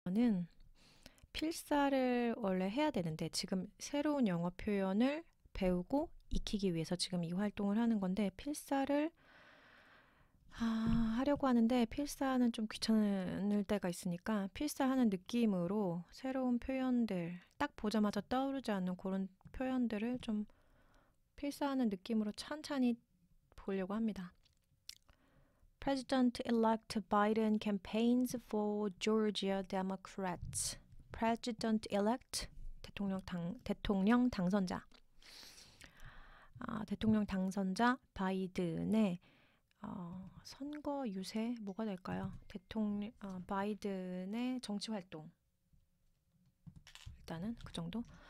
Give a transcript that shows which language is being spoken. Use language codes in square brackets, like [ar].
[ko] 이번에는 필사를 원래 해야 되는데 지금 새로운 영어 표현을 배우고 익히기 위해서 지금 이 활동을 하는 건데 필사를 하려고 하는데 필사는 좀 귀찮을 때가 있으니까 필사하는 느낌으로 새로운 표현들 딱 보자마자 떠오르지 않는 그런 표현들을 좀 필사하는 느낌으로 찬찬히 보려고 합니다. [en] President-elect Biden campaigns for Georgia Democrats. [ko] President-elect 대통령 당선자. 대통령 당선자 바이든의 선거 유세 뭐가 될까요? 바이든의 정치 활동. 일단은 그 정도.